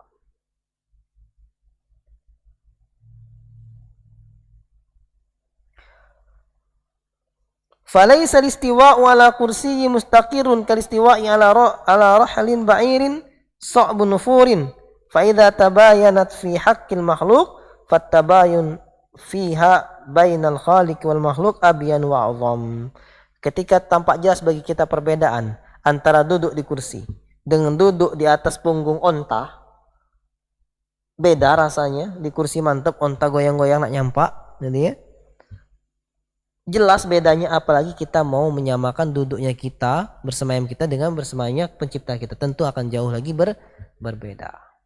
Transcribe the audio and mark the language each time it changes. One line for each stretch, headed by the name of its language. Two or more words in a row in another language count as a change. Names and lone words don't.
Arabic: فليس الاستواء على كرسي مستقر كالاستواء على رحل بعير صعب نفور. فإذا تباينت في حق المخلوق فالتباين فيها بين الخالق والمخلوق أبين وأعظم.
Indonesian: Ketika tampak jelas bagi kita perbedaan antara duduk di kursi dengan duduk di atas punggung onta, beda rasanya. Di kursi mantap, onta goyang-goyang nak nyampak, jadi ya. Jelas bedanya, apalagi kita mau menyamakan duduknya kita, bersemayam kita dengan bersemayamnya pencipta kita, tentu akan jauh lagi berbeda.